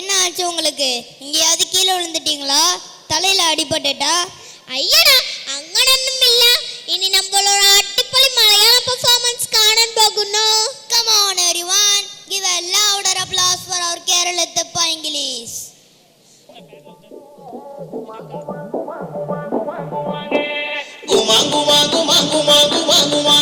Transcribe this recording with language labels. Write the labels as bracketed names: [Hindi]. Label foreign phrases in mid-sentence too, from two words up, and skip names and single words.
[Tamil] ஆச்சு உங்களுக்கு? எங்கேயாவது கீழே விழுந்துட்டீங்களா? தலையில அடிபட்டுட்டா? [Malayalam] ஐயடா അങ്ങനൊന്നും ഇല്ല. ഇനി നമ്മളൊരു അടിപൊളി മലയാള പെർഫോമൻസ് കാണാൻ പോകുന്നു. [English] Come on everyone, give a louder applause for our Keralathappa English. Gumangu mangu mangu mangu mangu